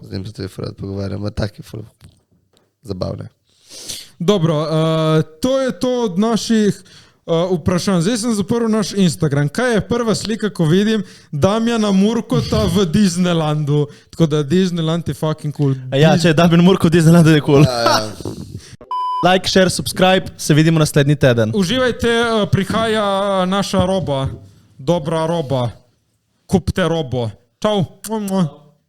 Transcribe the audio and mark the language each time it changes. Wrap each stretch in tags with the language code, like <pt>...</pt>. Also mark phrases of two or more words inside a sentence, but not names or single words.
<sl>Z njim se tudi ful rad pogovarjam, ima taki ful zabavne. Dobro, to je to od naših vprašanj. Zdaj sem zaprl naš Instagram. Kaj je prva slika, ko vidim Damjana Murkota v Disneylandu? Tako da Disneyland je</sl> <en>fucking cool.</en> <sl>Ja, če je Damien Murko Disneyland, je cool. Ja,</sl> <en>Like, share, subscribe,</en> <sl>se vidimo naslednji teden. Uživajte, prihaja naša roba. Dobra roba. Kupte robo. Čau.</sl>